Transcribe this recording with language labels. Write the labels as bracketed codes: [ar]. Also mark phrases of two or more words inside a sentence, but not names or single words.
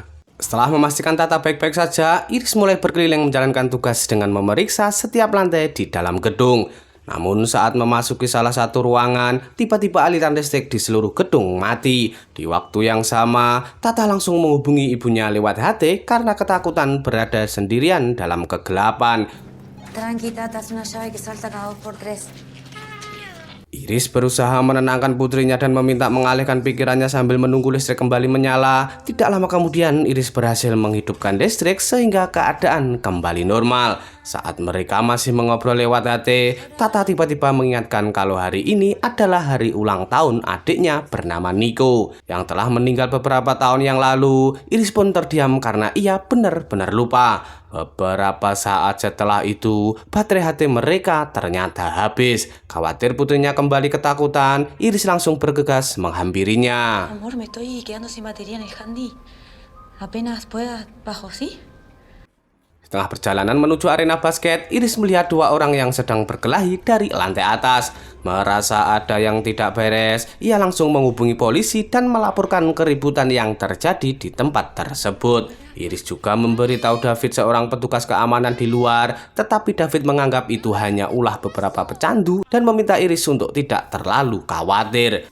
[id] Setelah memastikan Tata baik-baik saja, Iris mulai berkeliling menjalankan tugas dengan memeriksa setiap lantai di dalam gedung. Namun saat memasuki salah satu ruangan, tiba-tiba aliran listrik di seluruh gedung mati. Di waktu yang sama, Tata langsung menghubungi ibunya lewat HT karena ketakutan berada sendirian dalam kegelapan. [es] Tranqui, Tata, es una llave que salta cada 2x3. [id] Iris berusaha menenangkan putrinya dan meminta mengalihkan pikirannya sambil menunggu listrik kembali menyala. Tidak lama kemudian, Iris berhasil menghidupkan listrik sehingga keadaan kembali normal. Saat mereka masih mengobrol lewat HT, Tata tiba-tiba mengingatkan kalau hari ini adalah hari ulang tahun adiknya bernama Nico yang telah meninggal beberapa tahun yang lalu. Iris pun terdiam karena ia benar-benar lupa. Beberapa saat setelah itu, baterai HT mereka ternyata habis. Khawatir putrinya kembali ketakutan, Iris langsung bergegas menghampirinya. [es] Amor, me estoy quedando sin batería en el handy. Apenas puedas bajo, ¿sí? [id] Setelah perjalanan menuju arena basket, Iris melihat dua orang yang sedang berkelahi dari lantai atas. Merasa ada yang tidak beres, ia langsung menghubungi polisi dan melaporkan keributan yang terjadi di tempat tersebut. Iris juga memberitahu David, seorang petugas keamanan di luar, tetapi David menganggap itu hanya ulah beberapa pecandu dan meminta Iris untuk tidak terlalu khawatir.